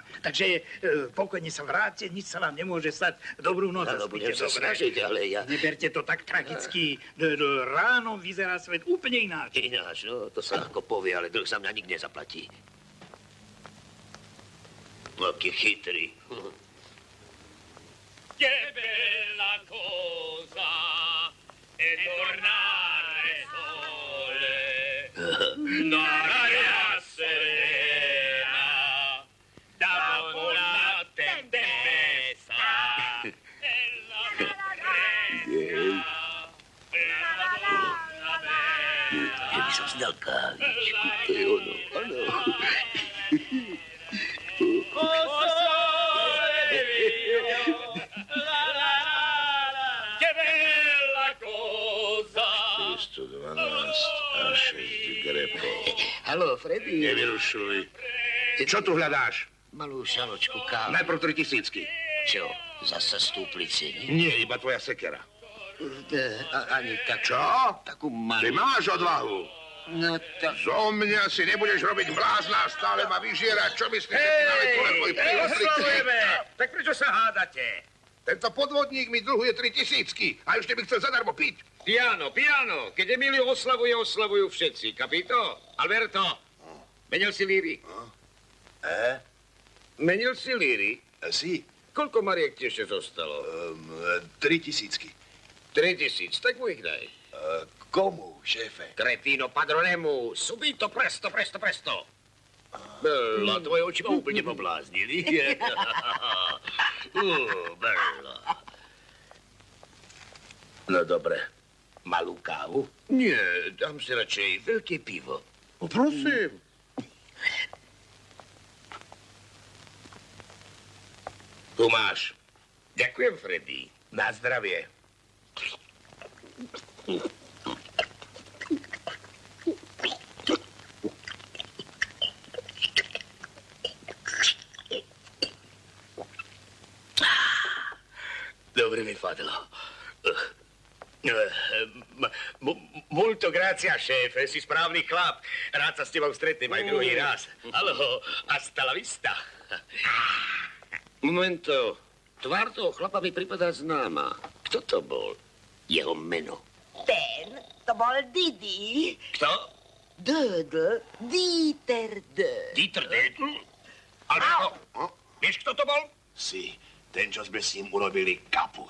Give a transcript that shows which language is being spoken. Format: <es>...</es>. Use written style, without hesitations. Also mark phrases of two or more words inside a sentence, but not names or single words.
<sk>Takže pokojne sa vráťte, nič sa vám nemôže stať. Dobrú noc a spíte budem sa dobre. snažiť, ale ja... Neberte to tak tragicky. Ráno vyzerá svet úplne ináč. Ináč, no, to sa ľahko povie, ale dlh sa mňa nikdy nezaplatí. Aký chytrý.</sk> <it>Che bella cosa è tornare sole nell'aria serena dopo una tempesta e la fresca e la donna bella.</it> <sk>Že by som si dal kávičku, to je ono, áno.</sk> <it>Che bella cosa.</it> <sk>112 a 6 grepov. Haló, Freddy. Nevyrušuj. Čo tu hľadáš? Malú šaločku kávy. Najprv 3000. Čo, zasa stúpli ceny? Nie, iba tvoja sekera. Ani tak... Čo? Takú malú. Ty máš odvahu. No tak... Zo mňa si nebudeš robiť blázna, stále ma vyžierať. Čo myslíš, že ti naletú na tvoj príležitosti? Tak prečo sa hádate? Tento podvodník mi dlhuje 3000 a ešte by chcel zadarmo piť. Piano, keď Emilio oslavuje, oslavujú všetci. Capito? Alberto, menil si líry? Menil si líry? Si. Koľko mariek ti ešte zostalo? 3000. 3000, tak mu ich daj. Komu, šéfe?</sk> <it>Cretino padronemu, subito, presto.</it> <sk>Bella, tvoje oči ma úplne pobláznili. Bella. No dobre, malú kávu? Nie, dám si radšej veľké pivo. Prosím. Tu máš. Ďakujem, Freddy. Na zdravie. Dobre mi padlo.</sk> <it>Molto grazie,</it> <sk>šéfe, si správny chlap. Rád sa s tebou stretnem aj druhý raz. Haló,</sk> <es>hasta la vista.</es> <sk>Momento, tvár toho chlapa mi pripadá známa. Kto to bol? Jeho meno. Ten, to bol Didi. Kto? Dödl, Dieter Dödl. Dieter Dödl? Alberto, vieš, kto to bol? Si. Ten, čo sme s ním urobili kaput.</sk>